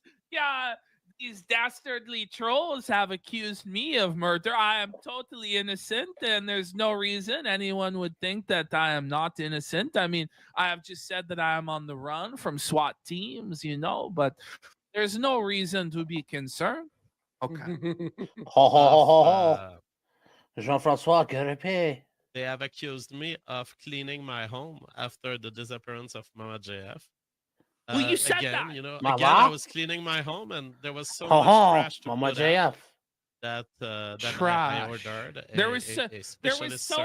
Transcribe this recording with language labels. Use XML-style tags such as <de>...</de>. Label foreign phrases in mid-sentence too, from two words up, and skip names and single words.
<en>Yeah, these dastardly trolls have accused me of murder. I am totally innocent, and there's no reason anyone would think that I am not innocent. I mean, I have just said that I am on the run from SWAT teams, but there's no reason to be concerned. Okay. Ho ho ho ho ho. Uh, Jean-François Garipé. They have accused me of cleaning my home after the disappearance of Mama JF. Well, you said again, that. Again, Mama? I was cleaning my home and there was so Ho much ho. trash to Mama put out JF. that I Trash. ordered. There was specialist so</en>